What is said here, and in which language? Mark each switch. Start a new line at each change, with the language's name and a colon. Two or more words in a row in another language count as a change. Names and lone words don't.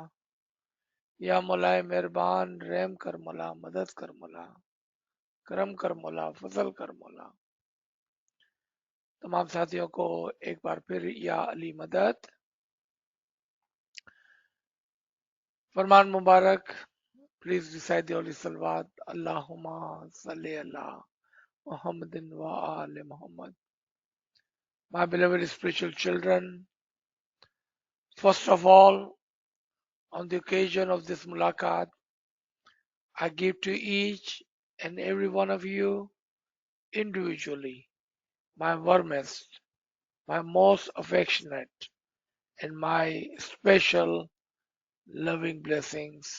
Hindi: या मौलाए मेहरबान, रहम कर मौला, मदद कर मौला, करम कर मौला, फजल कर मौला. तमाम साथियों को एक बार फिर या अली मदद. फरमान मुबारक.
English: Please recite the Holy Salawat.
Arabic: اللهم صل على محمد وآل محمد.
English: My beloved spiritual children, first of all, on the occasion of this mulaqat, I give to each and every one of you individually my warmest, my most affectionate, and my special loving blessings.